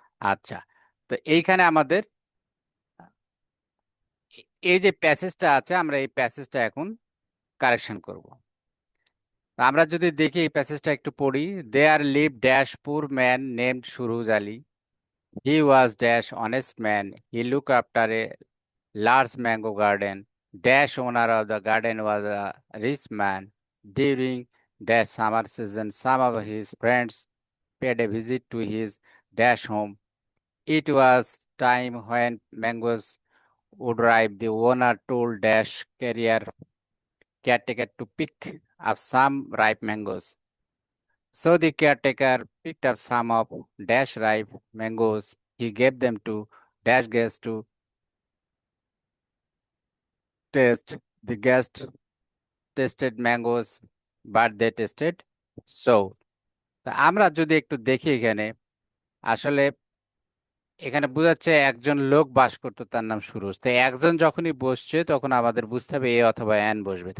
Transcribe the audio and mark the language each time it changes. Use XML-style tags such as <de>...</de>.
<bn>আচ্ছা, তো এইখানে আমাদের এই যে প্যাসেজটা আছে, আমরা এই প্যাসেজটা এখন কারেকশন করব। আমরা যদি দেখি এই প্যাসেজটা একটু পড়ি:</bn> <en>There live dash poor man named Suruj Ali, he was dash honest man, he look after a large mango garden. Dash owner of the garden was a rich man. During dash summer season, some of his friends paid a visit to his dash home. It was time when mangoes would ripe. The owner told dash caretaker to pick up some ripe mangoes. So the caretaker picked up some of dash ripe mangoes. He gave them to dash guest to taste. The guest tested mangoes, but they tested so.</en> <bn>তা আমরা যদি একটু দেখি এখানে, আসলে এখানে বোঝাচ্ছে একজন লোক বাস করতো, তার নাম সুরজ। তাই একজন যখনই বসছে তখন আমাদের বুঝতে হবে এ অথবা অ্যান বসবে।</bn>